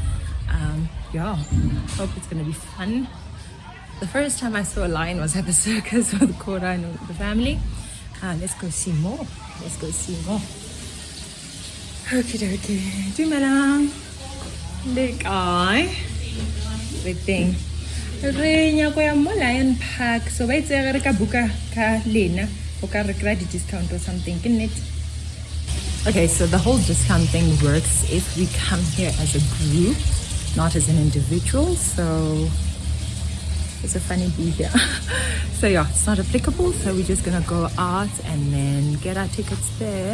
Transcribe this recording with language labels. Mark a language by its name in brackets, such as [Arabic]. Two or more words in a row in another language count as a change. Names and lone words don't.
[English] Hope it's gonna be fun. The first time I saw a lion was at the circus with Cora and the family. Let's go see more. Okie dokie. Dumalang. Look, everything. [Tswana] Re ko ya mo Lion Park. So ba itse re ka buka ka lena o ka re kry [English] discount or something, can it? Okay, so the whole discount thing works if we come here as a group, not as an individual. So it's a funny bee here. So yeah, it's not applicable. So we're just gonna go out and then get our tickets there.